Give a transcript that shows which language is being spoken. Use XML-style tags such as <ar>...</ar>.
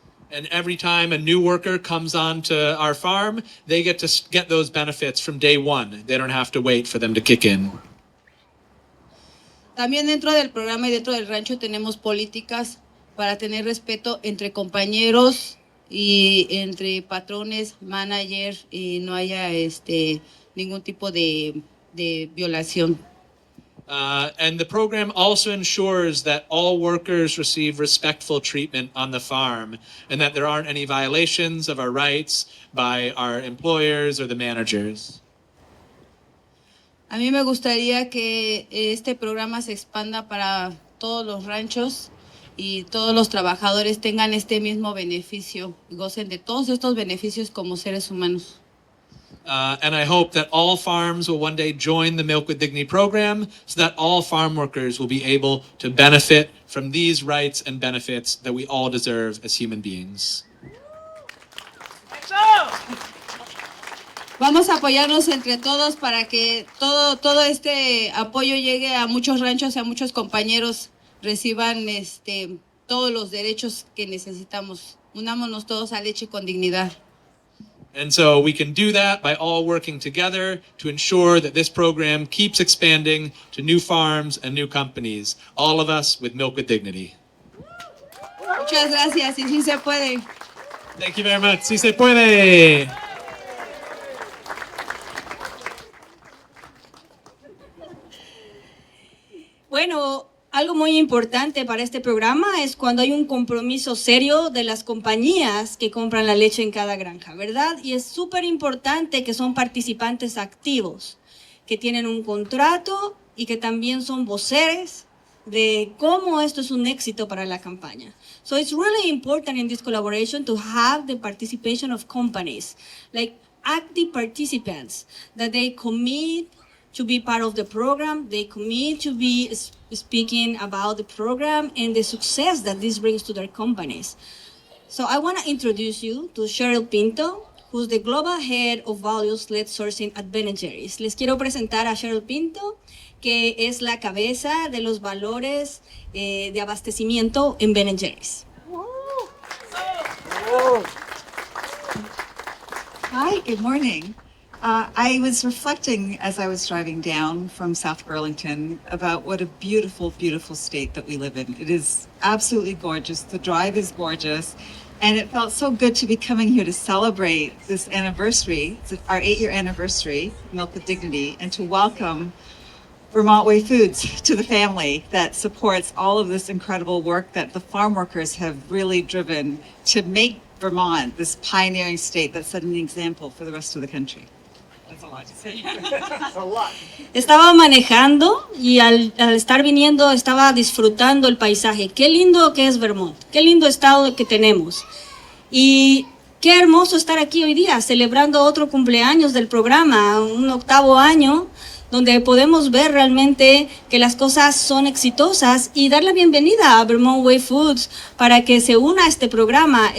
<en>And every time a new worker comes onto our farm, they get to get those benefits from day one. They don't have to wait for them to kick in.</en> <es>También dentro del programa y dentro del rancho tenemos políticas para tener respeto entre compañeros y entre patrones, managers, y no haya ningún tipo de violación.</es> <en>And the program also ensures that all workers receive respectful treatment on the farm and that there aren't any violations of our rights by our employers or the managers.</en> <es>A mí me gustaría que este programa se expanda para todos los ranchos y todos los trabajadores tengan este mismo beneficio y gocen de todos estos beneficios como seres humanos.</es> <en>And I hope that all farms will one day join the Milk with Dignity program so that all farm workers will be able to benefit from these rights and benefits that we all deserve as human beings.</en> <es>Vamos a apoyarnos entre todos para que todo este apoyo llegue a muchos ranchos y a muchos compañeros, reciban todos los derechos que necesitamos. Unámonos todos a Leche con Dignidad.</es> <en>And so we can do that by all working together to ensure that this program keeps expanding to new farms and new companies, all of us with Milk with Dignity.</en> <es>Muchas gracias y sí se puede.</es> <en>Thank you very much.</en> <es>Sí se puede. Bueno, algo muy importante para este programa es cuando hay un compromiso serio de las compañías que compran la leche en cada granja, ¿verdad? Y es súper importante que son participantes activos, que tienen un contrato y que también son voceres de cómo esto es un éxito para la campaña.</es> <en>So it's really important in this collaboration to have the participation of companies, like active participants, that they commit to be part of the program, they commit to be speaking about the program and the success that this brings to their companies. So I want to introduce you to Cheryl Pinto, who's the Global Head of Values-Led Sourcing at Ben & Jerry's.</en> <es>Les quiero presentar a Cheryl Pinto, que es la cabeza de los valores de abastecimiento en Ben & Jerry's.</es> <en>Hi, good morning. I was reflecting as I was driving down from South Burlington about what a beautiful, beautiful state that we live in. It is absolutely gorgeous. The drive is gorgeous. And it felt so good to be coming here to celebrate this anniversary, our 8-year anniversary, Milk with Dignity, and to welcome Vermont Way Foods to the family that supports all of this incredible work that the farm workers have really driven to make Vermont this pioneering state that set an example for the rest of the country. That's a lot to say. That's a lot.</en> <es>Estaba manejando y al estar viniendo estaba disfrutando el paisaje. Qué lindo que es Vermont, qué lindo estado que tenemos. Y qué hermoso estar aquí hoy día celebrando otro cumpleaños del programa, un 8º año, donde podemos ver realmente que las cosas son exitosas y dar la bienvenida a Vermont Way Foods para que se una a este programa.</es>